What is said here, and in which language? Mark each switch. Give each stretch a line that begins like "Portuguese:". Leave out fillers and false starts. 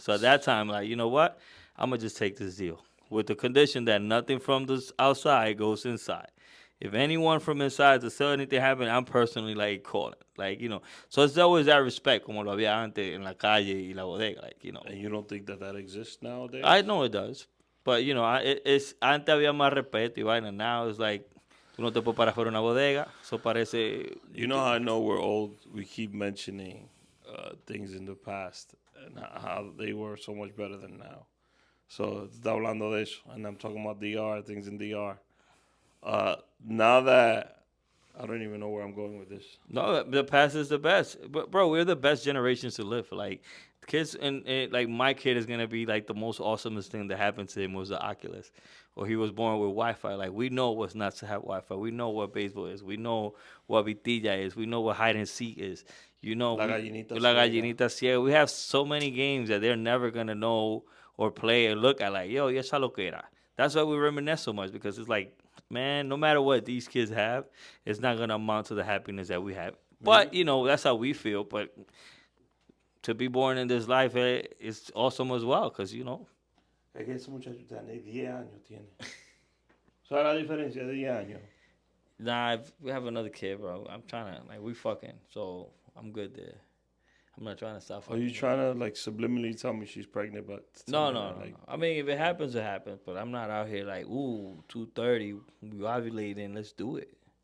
English: So at that time, like, you know what? I'm going to just take this deal. With the condition that nothing from the outside goes inside. If anyone from inside to sell anything happen, I'm personally, like, calling. Like, you know. So it's always that respect,
Spanish: como lo había antes en la calle y la bodega.
English: Like, you know. And you don't think that exists nowadays? I know it does. But, you know, it's
Spanish: antes había más respeto y vaina.
English: Now it's like,
Spanish: tú no te puedes parar fuera una bodega. So parece...
English: You know how I know we're old? We keep mentioning things in the past and how they were so much better than now. So,
Spanish: está hablando de eso.
English: And I'm talking about DR, things in DR. Now that... I don't even know where I'm going with this. No, the past is the best. But, bro, we're the best generations to live. Like, kids, and like, my kid is going to be, like, the most awesomest thing that happened to him was the Oculus. Or he was born with Wi-Fi. Like, we know what's not to have Wi-Fi. We know what baseball is. We know what vitilla is. We know what hide and seek is. You know,
Spanish: La gallinita ciega.
English: We have so many games that they're never going to know or play or look at. Like, yo,
Spanish: esa lo que era.
English: That's why we reminisce so much. Because it's like, man, no matter what these kids have, it's not going to amount to the happiness that we have. But, you know, that's how we feel. But to be born in this life, it's awesome as well. Because, you know.
Spanish: Es que ese muchacho tiene 10 años. ¿Sabes la diferencia de 10 años?
English: Nah, we have another kid, bro. I'm trying to, like, we fucking. So, I'm good there. I'm not trying to stop. Are you trying to like subliminally tell me she's pregnant? But No, tell me no, that, no. like, I mean, if it happens, it happens. But I'm not out here like, ooh, 2:30, we ovulating, let's do it.